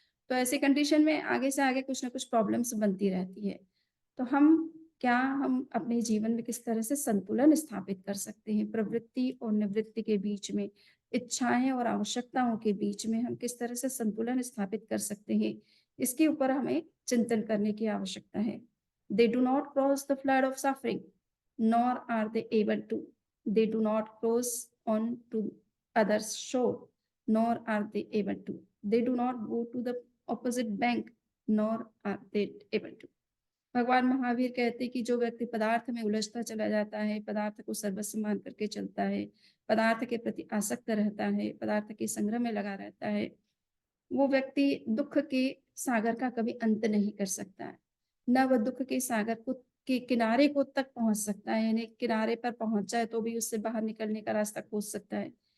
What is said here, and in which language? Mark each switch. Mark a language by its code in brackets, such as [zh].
[hi] तो ऐसी कंडीशन में आगे से आगे कुछ ना कुछ प्रॉब्लम्स बनती रहती है। तो हम अपने जीवन में किस तरह से संतुलन स्थापित कर सकते हैं? प्रवृत्ति और निवृत्ति के बीच में, इच्छाएँ और आवश्यकताओं के बीच में हम किस तरह से संतुलन स्थापित कर सकते हैं? इसके ऊपर हमें चिंतन करने की आवश्यकता है। [en] They do not cross the flood of suffering, nor are they able to. They do not cross on to others' shore, nor are they able to. They do not go to the opposite bank, nor are they able to. [hi] भगवान महावीर कहते हैं कि जो व्यक्ति पदार्थ में उलझता चला जाता है, पदार्थ को सर्वस्व मान करके चलता है, पदार्थ के प्रति आसक्त रहता है, पदार्थ के संग्रह में लगा रहता है, वो व्यक्ति दुःख के सागर का कभी अंत नहीं कर सकता है। ना वह दुःख के सागर को के किनारे तक पहुँच सकता है, यानी किनारे पर पहुँच जाए तो भी उससे बाहर निकलने का रास्ता खोज सकता है।